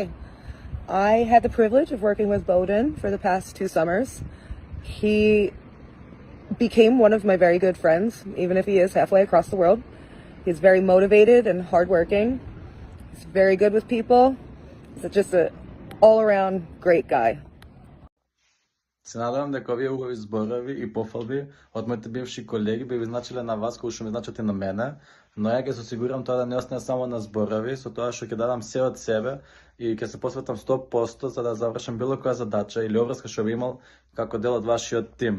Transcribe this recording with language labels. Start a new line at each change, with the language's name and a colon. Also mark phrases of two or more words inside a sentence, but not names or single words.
English: I had the privilege of working with Bodan for the past 2 summers. He became one of my very good friends, even if he is halfway across the world. He's very motivated and hardworking. He's very good with people. He's just an all-around great guy.
Macedonian: Се надевам дека овие убави зборови и пофалби од моите бивши колеги би ви значиле на вас кои што ми значат и на мене, но ја ќе се осигурам тоа да не остане само на зборови, со тоа што ќе дадам се од себе и ќе се посветам 100% за да завршам било која задача или обврска што би имал како дел од вашиот тим.